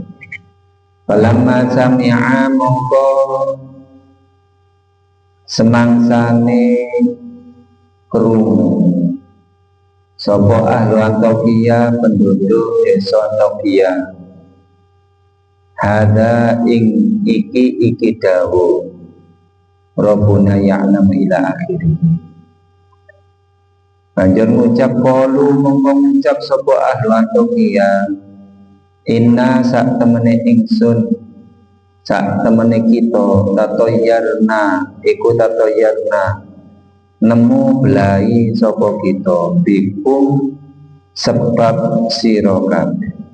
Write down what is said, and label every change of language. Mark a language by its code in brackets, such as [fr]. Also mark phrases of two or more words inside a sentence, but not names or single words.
[ar] Falamma sami'a [jv] mongko semangsane krungu sapa [ar] ahlu Antokia, [jv] penduduk desa Antokia, hada ing iki dawuh [ar] Rabbuna ya'lam ila akhirih. [jv] Banjur ngucap qalu mongko ngucap sapa [ar] ahlu Antokia, [jv] inna sak temene ingsun, sak temene kita, tatoyarna iku tatoyarna nemu belai sapa kita bikum sebab sira kabeh.